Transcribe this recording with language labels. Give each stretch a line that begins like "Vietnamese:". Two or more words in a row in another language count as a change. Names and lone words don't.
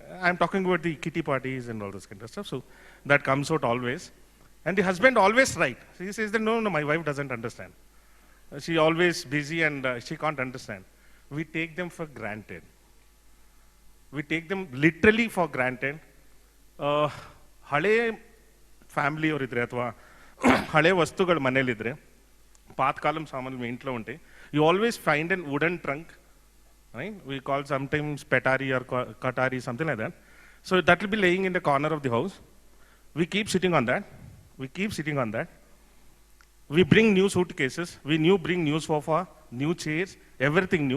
English: I'm talking about the kitty parties and all this kind of stuff. So that comes out always. And the husband always right. So he says that, no, my wife doesn't understand. She always busy and she can't understand. We take them for granted. We take them literally for granted.
Kannada: ಹಳೆ ಫ್ಯಾಮಿಲಿ ಅವರಿದ್ರೆ ಅಥವಾ ಹಳೆ ವಸ್ತುಗಳು ಮನೇಲಿದ್ರೆ
Telugu: పాత కాలం సామాను మీ ఇంట్లో ఉంటే
English: you always find an wooden trunk, right? We call sometimes petari or katari, something like that. So that will be laying in the corner of the house. We keep sitting on that. We keep sitting on that. We bring new suitcases. We bring new sofa, new chairs, everything new.